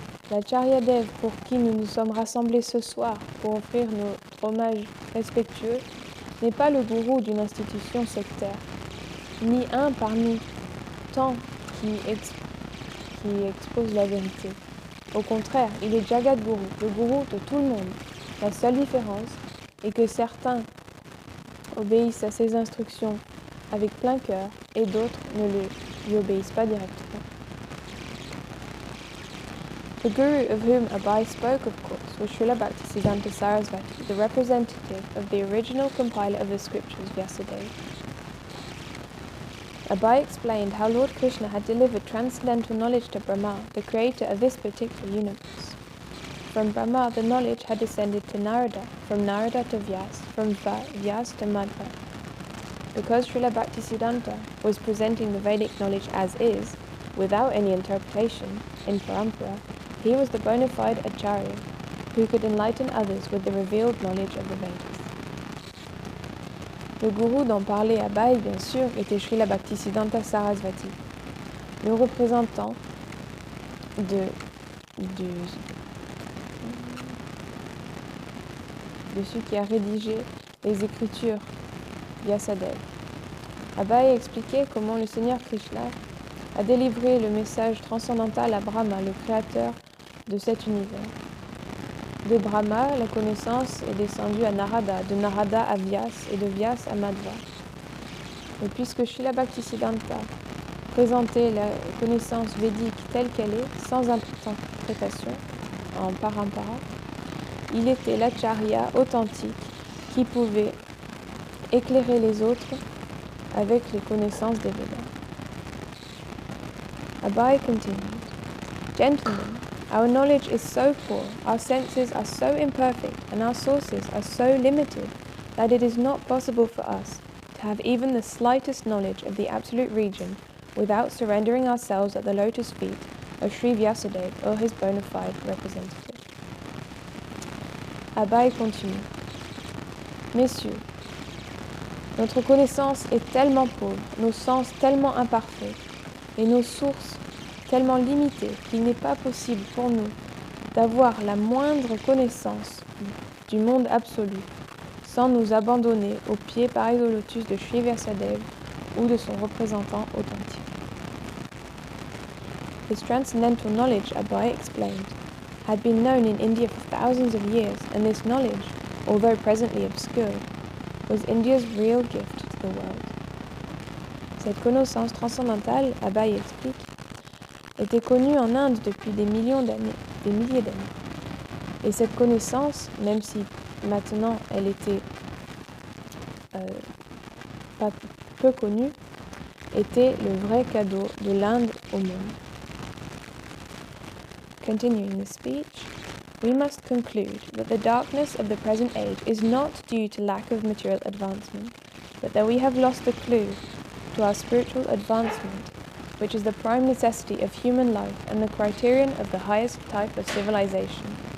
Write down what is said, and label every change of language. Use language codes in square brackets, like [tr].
[fr] L'Acharya Dev, pour qui nous nous sommes rassemblés ce soir pour offrir notre hommage respectueux, n'est pas le gourou d'une institution sectaire, ni un parmi tant qui expose la vérité. Au contraire, il est Jagat Guru, le gourou de tout le monde. La seule différence est que certains obéissent à ses instructions avec plein cœur et d'autres ne lui obéissent pas directement. [en] The Guru of whom Abai spoke, of course, was Srila Bhaktisiddhanta Sarasvati, the representative of the original compiler of the scriptures, Vyasadeva. Abai explained how Lord Krishna had delivered transcendental knowledge to Brahma, the creator of this particular universe. From Brahma, the knowledge had descended to Narada, from Narada to Vyas, from Vyas to Madhva. Because Srila Bhaktisiddhanta was presenting the Vedic knowledge as is, without any interpretation, in Parampara, he was the bona fide Acharya, who could enlighten others with the revealed knowledge of the Vedas. [fr] Le gourou dont parlait Abai, bien sûr, était Srila Bhaktisiddhanta Sarasvati, le représentant de celui qui a rédigé les écritures Vyasadeva. Abai expliquait comment le Seigneur Krishna a délivré le message transcendantal à Brahma, le créateur de cet univers. De Brahma, la connaissance est descendue à Narada, de Narada à Vyas et de Vyas à Madhva. Et puisque Srila Bhaktisiddhanta présentait la connaissance védique telle qu'elle est, sans interprétation, en parampara, il était l'acharya authentique qui pouvait éclairer les autres avec les connaissances des Védas. [en] Abai continued, Gentlemen, Our knowledge is so poor, our senses are so imperfect, and our sources are so limited that it is not possible for us to have even the slightest knowledge of the absolute region without surrendering ourselves at the lotus feet of Sri Vyasadeva or his bona fide representative. [fr] Abai continue. Messieurs, notre connaissance est tellement pauvre, nos sens tellement imparfaits et nos sources tellement limitées qu'il n'est pas possible pour nous d'avoir la moindre connaissance du monde absolu sans nous abandonner aux pieds pareils au lotus de Sri Vyasadeva ou de son représentant authentique. [en] His transcendental knowledge, Abai explained, had been known in India for thousands of years, and this knowledge, although presently obscure, was India's real gift to the world. [fr] Cette connaissance transcendantale, Abai explique, était connue en Inde depuis des milliers d'années. Et cette connaissance, même si maintenant elle était pas peu connue, était le vrai cadeau de l'Inde au monde. [en] Continuing the speech, we must conclude that the darkness of the present age is not due to lack of material advancement, but that we have lost the clue to our spiritual advancement, which is the prime necessity of human life and the criterion of the highest type of civilization.